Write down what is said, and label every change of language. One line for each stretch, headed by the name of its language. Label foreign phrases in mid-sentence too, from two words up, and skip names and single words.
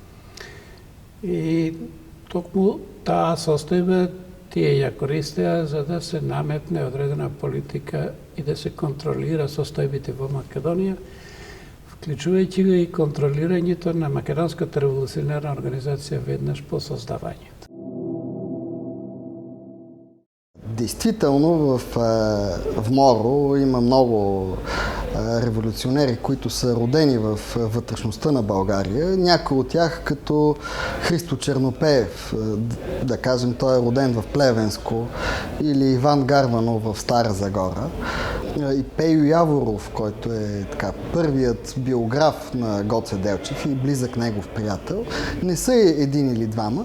Macedonian: И токму таа состојба тие ја користеа за да се наметне одредена политика и да се контролира состојбите во Македонија, вклучувајќи го и контролирањето на Македонската револуционерна организација веднаш по создавањето.
Bulgarian: Действително в Моро има много революционери, които са родени в вътрешността на България. Някой от тях, като Христо Чернопеев, да кажем, той е роден в Плевенско, или Иван Гарванов в Стара Загора, и Пейо Яворов, който е така първият биограф на Гоце Делчев и близък негов приятел, не са един или двама.